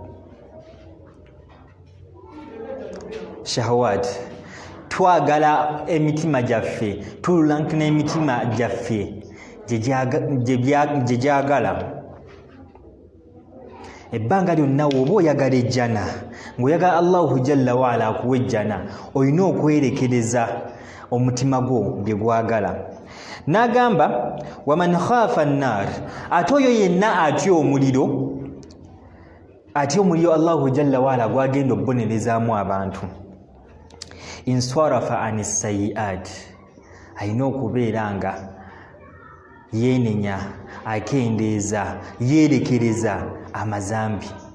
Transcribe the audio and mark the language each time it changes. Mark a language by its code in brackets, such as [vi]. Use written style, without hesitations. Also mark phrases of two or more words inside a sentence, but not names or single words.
[lg] Shahawat, twagala emitima gyaffe, tululankina emitima gyaffe gye gyagala. Ebbanga lyonna woba oyagala ejjana, ng'oyagala [ar] الله جل وعلا [lg] akuwa ejjana, olina okwerekereza omutima gwo bye gwagala. [ar] N'agamba ومن خاف النار, [lg] ate oyo yenna atya omuliro, atya omuliro [ar] الله جل وعلا [lg] gwagenda okubonerezaamu abantu. [ar] انصرف عن السيئات, [lg] alina okubeera nga yeenenya, akendeeza, yeerekereza amazambi.